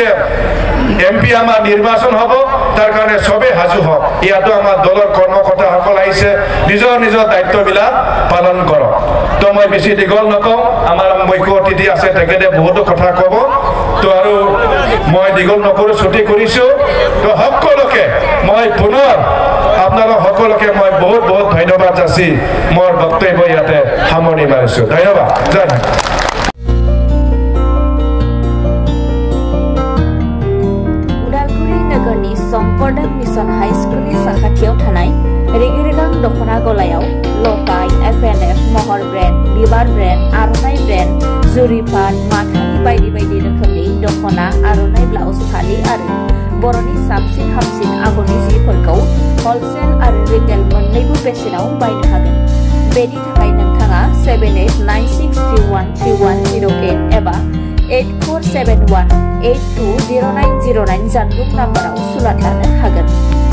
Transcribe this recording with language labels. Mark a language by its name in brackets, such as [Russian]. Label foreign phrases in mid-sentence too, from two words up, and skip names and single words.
[Assamese] এমপি আমাৰ নিৰ্বাচন হ'ব তাৰ কাৰণে সবে হাজু হওক ইয়াতো আমাৰ দলৰ কৰ্মকৰ্তাসকল আহিছে নিজৰ নিজৰ দায়িত্ববিলাক পালন কৰক তো মই বেছি দীঘল নকওঁ আমাৰ মুখ্য অতিথি আছে তেখেতে বহুতো কথা ক'ব তো আৰু মই দীঘল নকৰো ছুটি কৰিছোঁ তো সকলোকে মই পুনৰ আপোনালোক সকলোকে মই বহুত বহুত ধন্যবাদ যাচি মোৰ বক্তব্য ইয়াতে সামৰণি মাৰিছোঁ ধন্যবাদ [Hindi] जय हिन्द [Bodo] सम्पर्दक मिशन हाई स्कुलनि साखाथियाव थानाय रेगिरेगां दखना गलायाव लकाय FNF महर ब्रेन्ड बिबार ब्रेन्ड आर'नाइ ब्रेन्ड जुरिपाट माथानि बायदि बायदि रोखोमनि दखना आर'नाइ ब्लाउज फालि आरो बर'नि साबसिन हामसिन आगरनि जिफोरखौ हलसेल आरो रिटेल मोन्नैबो बेसेनाव बायनो हागोन बेनि थाखाय नोंथाङा 7896313108 एबा 8471820909 जानबुं नाम्बाराव सुलाद लानो हागोन।